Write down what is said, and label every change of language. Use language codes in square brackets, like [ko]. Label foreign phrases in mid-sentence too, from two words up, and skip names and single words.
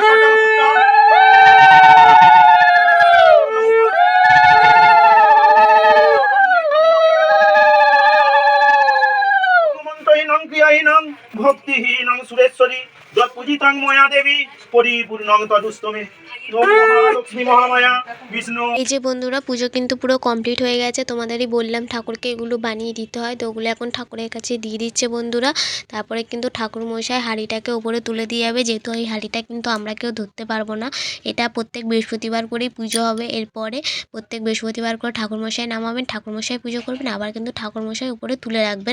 [sa] क्रियाहीनं भक्तिहीनं सुरेश्वरी पूजितं मया देवी परिपूर्णं तदुस्तमे लक्ष्मी महामाया विष्णु। [bn] এই যে বন্ধুরা পুজো কিন্তু পুরো কমপ্লিট হয়ে গেছে। তোমাদেরই বললাম ঠাকুরকে এগুলো বানিয়ে দিতে হয়, তো ওগুলো এখন ঠাকুরের কাছে দিয়ে দিচ্ছে বন্ধুরা। তারপরে কিন্তু ঠাকুর মশাই হাঁড়িটাকে উপরে তুলে দিয়ে যাবে, যেহেতু এই হাঁড়িটা কিন্তু আমরা কেউ ধরতে পারবো না। এটা প্রত্যেক বৃহস্পতিবার করেই পুজো হবে। এরপরে প্রত্যেক বৃহস্পতিবার করে ঠাকুরমশাই নামাবেন, ঠাকুরমশাই পুজো করবেন, আবার কিন্তু ঠাকুরমশাই উপরে তুলে রাখবেন।